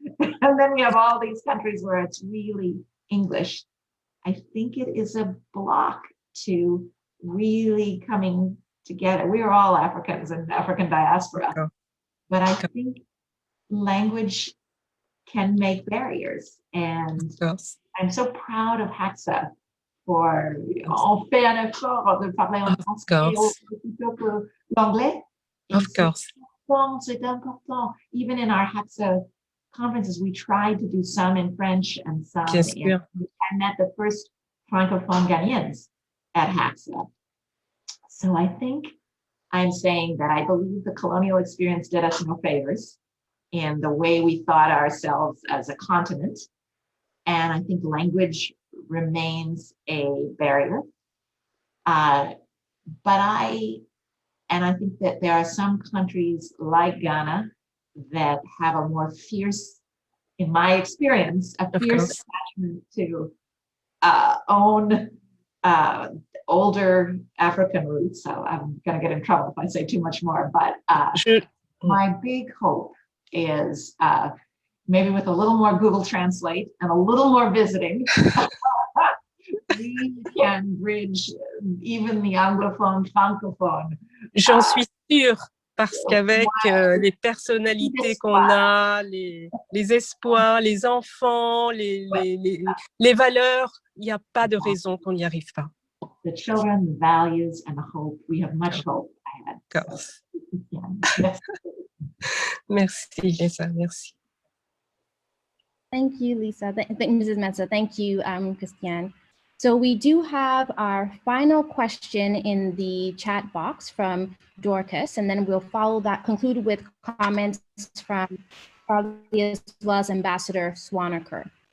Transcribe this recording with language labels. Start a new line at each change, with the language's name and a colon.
English: And then we have all these countries where it's really English. I think it is a block to really coming together. We are all Africans and African diaspora. Okay. But I think language can make barriers. And yes. I'm so proud of HACSA for
French: on fait un effort de parler en français plutôt que l'anglais.
English: Of course.
French: C'est important.
English: Even in our HACSA conferences, we tried to do some in French and some in, I met the first Francophone Ghanaians at HACSA. So I think I'm saying that I believe the colonial experience did us no favors in the way we thought ourselves as a continent. And I think language remains a barrier. But I think that there are some countries like Ghana that have a more fierce, in my experience, a fierce attachment to own older African roots. So I'm going to get in trouble if I say too much more. But my big hope is maybe with a little more Google Translate and a little more visiting, we can bridge even the anglophone, francophone.
French: J'en suis sûre, parce qu'avec les personnalités qu'on a, les espoirs, les enfants, les valeurs, il n'y a pas de raison qu'on n'y arrive pas.
English: The children, the values, and the hope. We have much hope ahead. Yes.
French: Merci, Lisa. Merci.
English: Thank you, Lisa. Thank Mrs. Mensah. Thank you, Christiane. So we do have our final question in the chat box from Dorcas, and then we'll follow that, conclude with comments from Charlie as well as Ambassador Swanaker.